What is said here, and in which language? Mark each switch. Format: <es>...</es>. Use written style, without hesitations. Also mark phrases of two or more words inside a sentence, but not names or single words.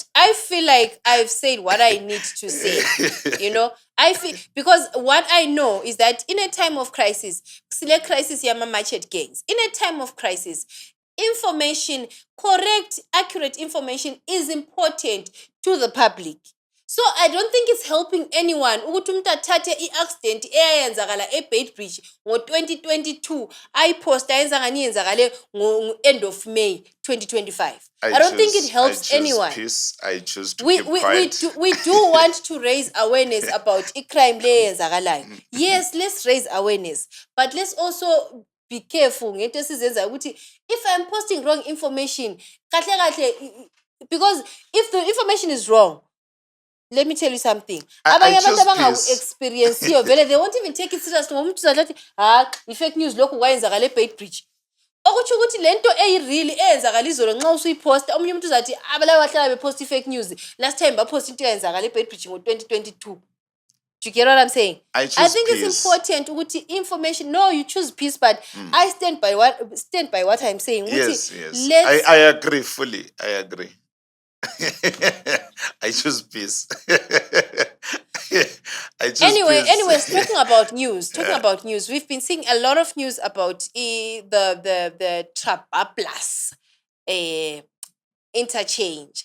<en>I feel like I've said what I need to say. You know, I feel because what I know is that in a time of crisis, select crisis yama machete gangs. In a time of crisis, information, correct, accurate information is important to the public. So I don't think it's helping anyone</en> <nd>ukuthi umuntu athathe i-accident eyayenzakala eBeitbridge ngo-2022 ayiposta ayenza ngani yenzakale ngo-end</nd> <en>of May 2025. I don't think it helps anyone. I choose to keep quiet. We do want to raise awareness about</en> <nd>i-crime le eyenzakalayo.</nd> <en>Yes, let's raise awareness, but let's also be careful</en> <nd>ngento esizenza ukuthi</nd> <en>if I'm posting wrong information kahle because if the information is wrong, let me tell you something.</en> <nd>Abanye abantu abangawu-experience-iyo vele</nd> <en>they won't even take it serious</en> <nd>ngoba umuntu uzathi</nd> <en>i-fake news</en> <nd>lokhu kwayenzakala eBeitbridge. Okutsho ukuthi lento eyi-real eyenzakala izolo nxa usuyiposta omunye umuntu uzathi abalawa bahlala beposta</nd> <en>i-fake news last time</en> <nd>baposta into eyenzakala eBeitbridge ngo-2022.</nd> <en>Do you get what I'm saying? I think peace. It's important ukuthi information. No, you choose peace, but I stand by what I'm saying. Yes. I agree fully. I agree. I choose peace. Anyways, talking about news, we've been seeing a lot of news about the Trabaplas interchange.</en>